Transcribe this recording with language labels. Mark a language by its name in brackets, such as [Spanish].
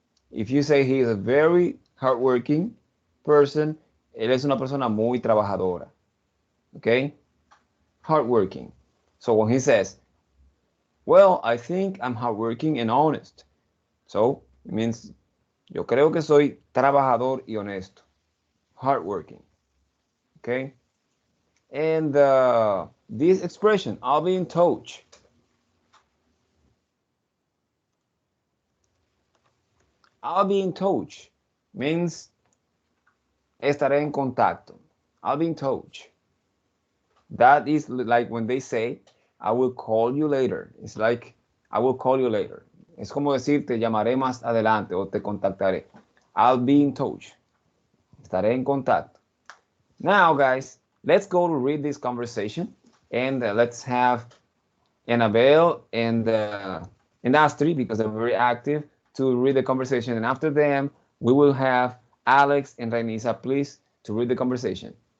[English] If you say he is a very hardworking person, [Spanish] él es una persona muy trabajadora. [English] Okay? Hardworking. So when he says, well, I think I'm hardworking and honest. So it means, [Spanish] yo creo que soy trabajador y honesto. [English] Hardworking. Okay? And this expression, I'll be in touch. I'll be in touch means [Spanish] estaré en contacto. [English] I'll be in touch. That is like when they say, I will call you later. It's like, I will call you later. [Spanish] Es como decir, te llamaré más adelante o te contactaré. [English] I'll be in touch. [Spanish] Estaré en contacto. [English] Now, guys, let's go to read this conversation, and let's have Annabelle and Astrid, because they're very active, to read the conversation. And after them, we will have Alex and Rainisa, please, to read the conversation.